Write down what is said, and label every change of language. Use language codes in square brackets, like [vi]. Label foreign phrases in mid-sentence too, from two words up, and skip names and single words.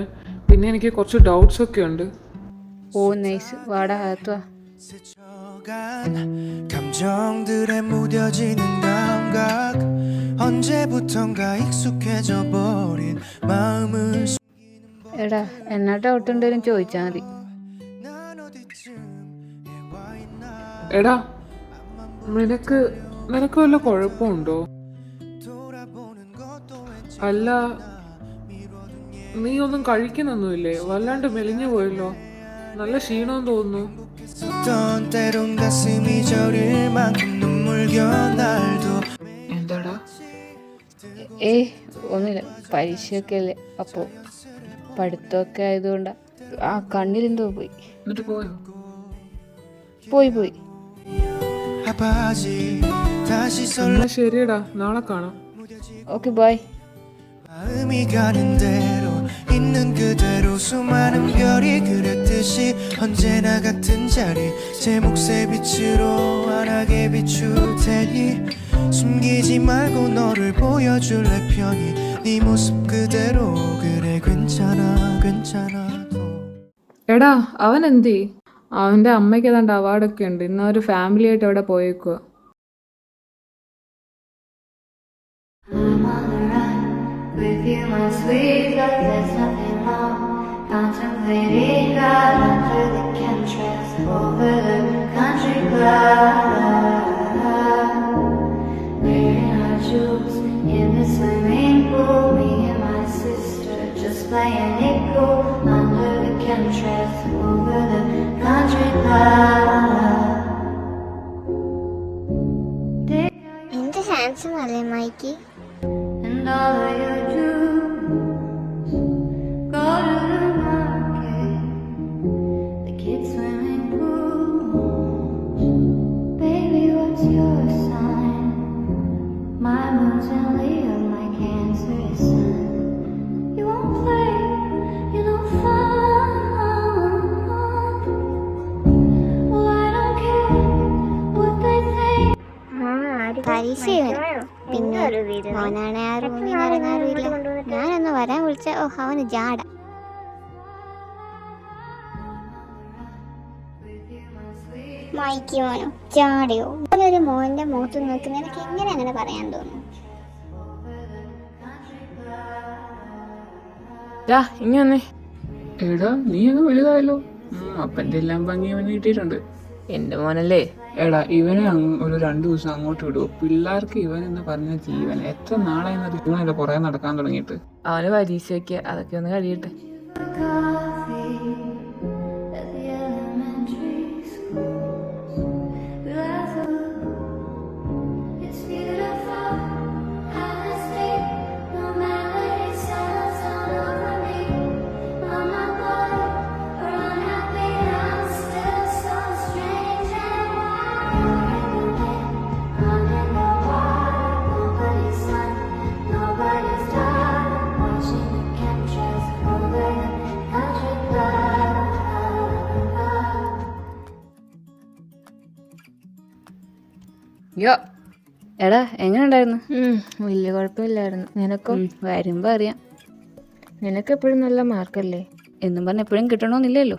[ml] പിന്നെ എനിക്ക് കുറച്ച് ഡൗട്ട്സ് ഒക്കെ ഉണ്ട്. ഓ നൈസ്, വാടാ അകത്ത് വാ. [ko] 감정들에 무뎌지는 감각 언제부턴가 익숙해져 버린 마음을 [ml] എടാ, എന്നാ ഡൗട്ട് ഉണ്ടെങ്കിലും ചോദിച്ചാൽ മതി. [ko] 난 어디쯤에 와 있나 [ml] എടാ, നിനക്ക് വല്ല കുഴപ്പമുണ്ടോ? [ko] 돌아보는 것도 [ml] അല്ല, നീ ഒന്നും കഴിക്കുന്നൊന്നുമില്ലേ? വല്ലാണ്ട് മെലിഞ്ഞു പോയല്ലോ, നല്ല ക്ഷീണം തോന്നുന്നു. എന്താടാ? ഏയ് ഒന്നുമില്ല, പരീക്ഷയൊക്കെ അല്ലേ, അപ്പോൾ പഠിത്തമൊക്കെ ആയതുകൊണ്ടാ. ആ കണ്ണിലെന്തോ പോയി. എന്നിട്ട് പോയോ? പോയി. എന്നാ ശരിയടാ, നാളെ കാണാം. [en] okay bye. [ko] 마음이 가는 대로 있는 그대로 수많은 별이 그렸듯이 언제나 같은 자리 제 몫의 빛으로 환하게 비출 테니 숨기지 말고 너를 보여줄래 편히 네 모습 그대로 그래 괜찮아 [ml] എടാ, അവൻ എന്തി? അവന്റെ അമ്മയ്ക്ക് ഏതാണ്ട് അവാർഡൊക്കെ ഉണ്ട്. ഇന്ന് ഒരു ഫാമിലി ആയിട്ട് അവിടെ പോയേക്കുക. [en] I'm on the run with you, my sweet love. There's nothing wrong. Contemplating God under the chemtrails over the country club. Wearing our jewels in the swimming pool. Me and my sister just playing it cool under the chemtrails over the country club. [ml] എന്ത് ഹാൻസം അല്ലേ മൈക്കി? [en] And all of your jewels go to the market, the kids' swimming pool. Baby, what's your sign? My moon's in Leo, my Cancer is Sun. You won't play, you know fun. Well, I don't care what they think. [ml] പരീക്ഷ പിന്നെ മോനാണ് ആ റൂമിൽ നിന്ന് ഇറങ്ങാറുമില്ല. ഞാനൊന്ന് വരാൻ വിളിച്ച അവന് ജാട. മൈക്ക് മോനോ ജാടയോ? ഒരു മോന്റെ മുഖത്ത് നോക്കി നിനക്ക് എങ്ങനെ അങ്ങനെ പറയാൻ തോന്നുന്നു? ഇങ്ങനെ വന്നേ. എടാ, നീ അങ്ങ് വലുതായല്ലോ. അപ്പൻ്റെ എല്ലാം ഭംഗി അവന് കിട്ടിയിട്ടുണ്ട്. എൻ്റെ മോനല്ലേ. എടാ, ഇവനെ ഒരു 2 ദിവസം അങ്ങോട്ട് വിടുവോ? പിള്ളേർക്ക് ഇവൻ എന്ന് പറഞ്ഞ ജീവൻ. എത്ര നാളായെന്നത് ഇവനല്ലേ പുറകെ നടക്കാൻ തുടങ്ങിയിട്ട്. അവന് പരീക്ഷ വയ്ക്കുക, അതൊക്കെ ഒന്ന് കഴിയട്ടെ. [en] Coffee at the elementary schools. We laugh a it's beautiful how they sleep. No melody sounds all over me. I'm not bored or unhappy. I'm still so strange and wild. I'm in the water. Nobody's sun, nobody's daughter. Watching the chemtrails over the country club. [ml] യോ എടാ, എങ്ങനെ ഉണ്ടായിരുന്നു? വലിയ കുഴപ്പമില്ലായിരുന്നു. നിനക്കോ? വരുമ്പോൾ അറിയാം. നിനക്ക് എപ്പോഴും നല്ല മാർക്കല്ലേ? എന്നും പറഞ്ഞ് എപ്പോഴും കിട്ടണമെന്നില്ലല്ലോ.